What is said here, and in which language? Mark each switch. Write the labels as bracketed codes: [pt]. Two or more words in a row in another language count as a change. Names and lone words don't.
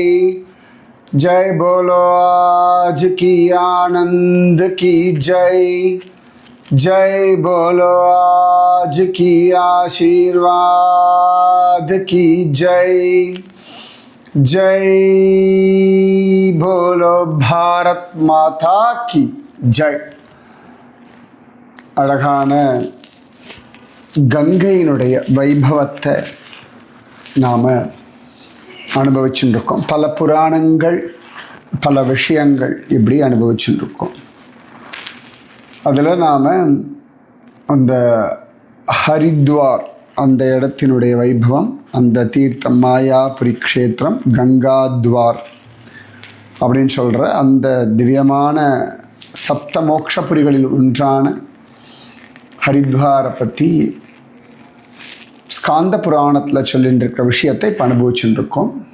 [hi] जय बोलो आज की आनंद की जय। जय बोलो आज की आशीर्वाद की जय। जय बोलो भारत माता की जय। [ta] அழகான கங்கையினுடைய வைபவத்தை நாம் அனுபவிச்சுட்டு இருக்கோம். பல புராணங்கள், பல விஷயங்கள் இப்படி அனுபவிச்சுட்டு இருக்கோம். அதில் நாம் அந்த ஹரித்வார் அந்த இடத்தினுடைய வைபவம், அந்த தீர்த்தம் மாயாபுரி க்ஷேத்திரம், கங்காத்வார் அப்படின்னு சொல்கிற அந்த திவ்யமான சப்த மோக்ஷபுரிகளில் ஒன்றான ஹரித்வாரை பற்றி ஸ்காந்த புராணத்தில் சொல்லிட்டு இருக்கிற விஷயத்தை இப்போ அனுபவிச்சுட்டு இருக்கோம்.